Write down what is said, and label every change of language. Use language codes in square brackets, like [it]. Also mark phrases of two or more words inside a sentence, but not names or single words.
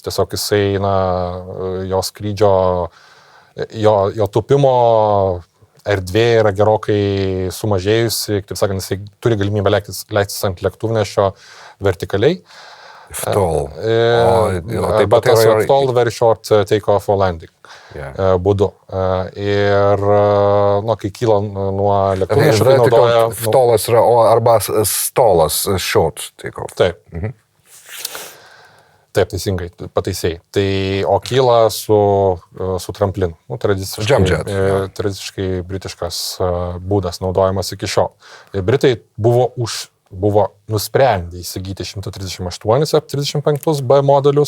[lt] Tiesiog jisai, jo skrydžio, jo tupimo erdvė yra gerokai sumažėjusi, taip sakant, jisai turi galimybę leistis ant lėktuvnešio vertikaliai. Stall. Taip pat tas stall, [en] very short take-off or landing [lt] būdu. Ir, kai kyla nuo lėktuvnešio, tai naudoja... Stallas yra, arba stallas, [en] short take-off. [lt] Taip. Taip, teisingai, pataisėjai. Tai, o kyla su tramplinu. Tradiciškai britiškas būdas naudojamas iki šiol. Ir Britai buvo nusprendę įsigyti 138 F-35 B modelius.